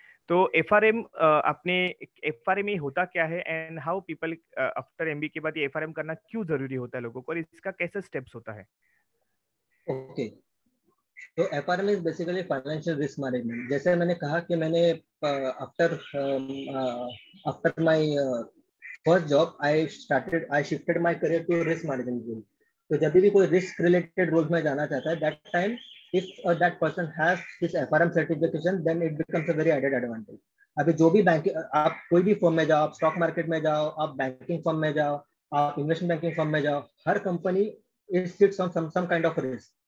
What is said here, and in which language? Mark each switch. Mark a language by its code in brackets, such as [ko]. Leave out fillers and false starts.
[hi] तो FRM आपने FRM ये होता क्या है [en] and how people after MBA [hi] के बाद ये FRM करना क्यों जरूरी होता है लोगों को, और इसका कैसे स्टेप्स होता है? [en] Okay, तो FRM is basically financial risk management. [hi] जैसे मैंने कहा कि मैंने [en] After my first job I shifted my career to risk management role. [hi] तो जब भी कोई रिस्क रिलेटेड रोल में जाना चाहता है that time [en] if that person has this FRM certification then it becomes a very added advantage। [hi] अभी जो भी बैंक, आप कोई भी फर्म में जाओ, आप स्टॉक मार्केट में जाओ, आप बैंकिंग फर्म में जाओ, आप इन्वेस्टमेंट बैंकिंग फर्म में जाओ, हर company [en] Is sits on some kind of risk.